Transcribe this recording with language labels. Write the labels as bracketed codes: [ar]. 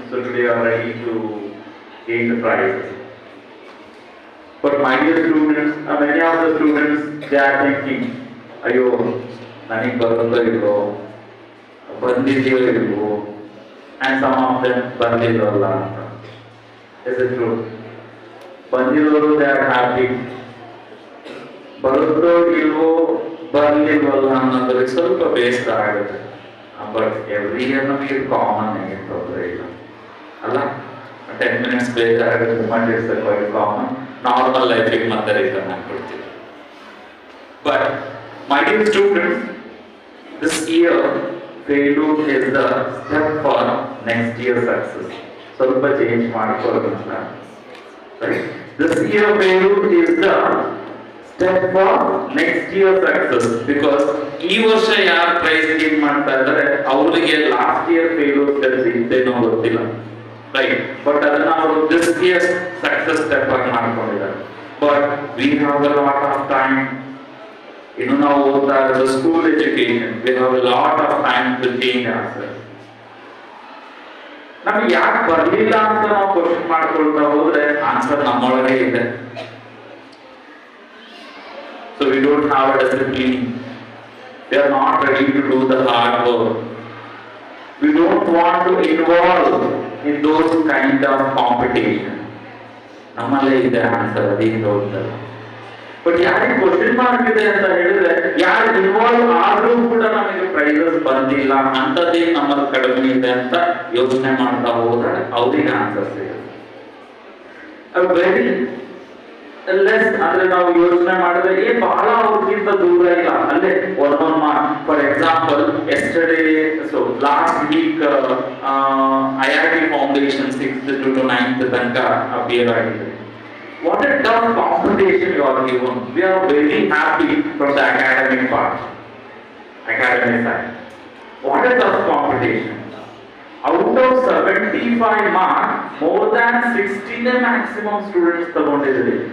[en] So today you are ready to gain the prizes. But my dear students, many of the students, they are thinking, [kn] "Ayo, nani barundo illo, bandidiyo illo," [en] and some of them bandidalla. Is it true? [kn] Bandidoru, [en] they are happy. [kn] Barundo illo, bandidalla annodರಿಗೆ ಸ್ವಲ್ಪ ಬೇಸರ ಆಗುತ್ತೆ. [en] But every year [kn] ನಮಗೆ common ಆಗಿ ತೊಂದರೆ ಇಲ್ಲ ಅಲ್ಲ. [en] 10 minutes [kn] ಬೇಕಾಗುತ್ತೆ, [en] but it's quite common. [kn] Normal life ಗೆ ಮತ್ತೆ return ಆಗ್ಬಿಡ್ತೀವಿ. [en] But my dear students, this year failure is the step for next year success. [kn] ಸ್ವಲ್ಪ ಚೇಂಜ್ ಮಾಡ್ಕೊಳ್ಳೋಣ. [en] This year failure is the step for next year success because [kn] ಈ ವರ್ಷ ಯಾರು price gain ಮಾಡ್ತಾ ಇದ್ದಾರೆ ಅವರಿಗೆ ಲಾಸ್ಟ್ ಇಯರ್ ಫೇಲ್ಯೂರ್ ಸ್ಟೆಪ್ಸ್ ಇದ್ದೇನೋ ಗೊತ್ತಿಲ್ಲ, right? But ಅದನ್ನ ಅವರು ದಿಸ್ ಇಯರ್ ಸಕ್ಸಸ್ ಸ್ಟೆಪ್ ಆಗಿ ಮಾಡ್ಕೊಂಡಿದ್ದಾರೆ. [en] we have a lot of time. Now the school education, we have a lot of time to change ourselves. [kn] ನಮ್ಗೆ ಯಾಕೆ ಬರಲಿಲ್ಲ ಅಂತ ನಾವು ಕ್ವಶನ್ ಮಾಡ್ಕೊಳ್ತಾ ಹೋದ್ರೆ ಆನ್ಸರ್ ನಮ್ಮೊಳಗೆ ಇದೆ. [en] So we don't have a discipline. We are not ready to do the hard work. We don't want to involve in those kind of competition. [kn] ನಮ್ಮಲ್ಲೇ ಇದೆ ಆನ್ಸರ್, ಅದೇನು ಹೋಗ್ತಾರೆ. ಬಟ್ ಯಾರಿಗೆ ಕ್ವಶನ್ ಮಾರ್ಕ್ ಇದೆ ಅಂತ ಹೇಳಿದ್ರೆ, ಯಾರು ಇನ್ವಾಲ್ವ್ ಆದ್ರೂ ಕೂಡ ನಮಗೆ ಪ್ರೈಸಸ್ ಬಂದಿಲ್ಲ, ಅಂತದೇ ನಮ್ಮಲ್ಲಿ ಕಡಿಮೆ ಇದೆ ಅಂತ ಯೋಚನೆ ಮಾಡ್ತಾ ಹೋದ್ರೆ ಅವ್ರಿಗೆ ಆನ್ಸರ್ಸ್ ಇದೆ. ವೆರಿ ಲೆಸ್ ಅಂದ್ರೆ ನಾವು ಯೋಚನೆ ಮಾಡಿದ್ರೆ ಬಹಳ ಅವ್ರಿಗಿಂತ ದೂರ ಇಲ್ಲ, ಅಲ್ಲೇ ಒಂದೊಂದು mark. For example yesterday, so last week IIT foundation 6th to 9th ತನಕ ಅಪಿಯರ್ ಆಗಿದೆ. [en] What a tough competition you are given. We are very happy from the academic part, academic side. What a tough competition. Out of 75 marks, more than 16 maximum students [kn] ತಗೊಂಡಿದ್ದಾರೆ.